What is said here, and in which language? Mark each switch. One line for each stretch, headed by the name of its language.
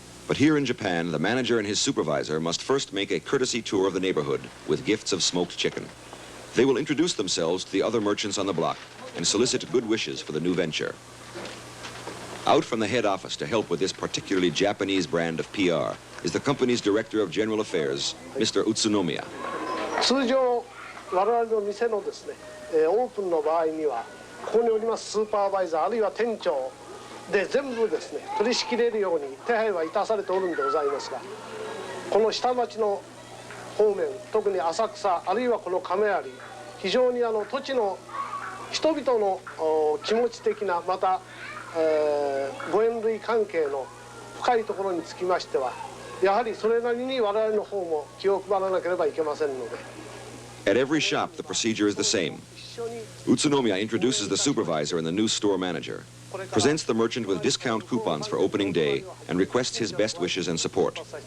English: But here in Japan, the manager and his supervisor must first make a courtesy tour of the neighborhood with gifts of smoked chicken. They will introduce themselves to the other merchants on the block and solicit good wishes for the new venture. Out from the head office to help with this particularly Japanese brand of PR is the company's Director of General Affairs, Mr. Utsunomiya.
Japanese: 通常我々の店のですね、オープンの場合にはここにおりますスーパーバイザーあるいは店長で全部ですね取り仕切れるように手配はいたされておるんでございますが、この下町の方面、特に浅草あるいはこの亀有、非常に土地の人々の気持ち的なまた、ご縁類関係の深いところにつきましては、やはりそれなりに我々の方も気を配らなければいけませんので。
English: At every shop, the procedure is the same. Utsunomiya introduces the supervisor and the new store manager, presents the merchant with discount coupons for opening day, and requests his best wishes and support.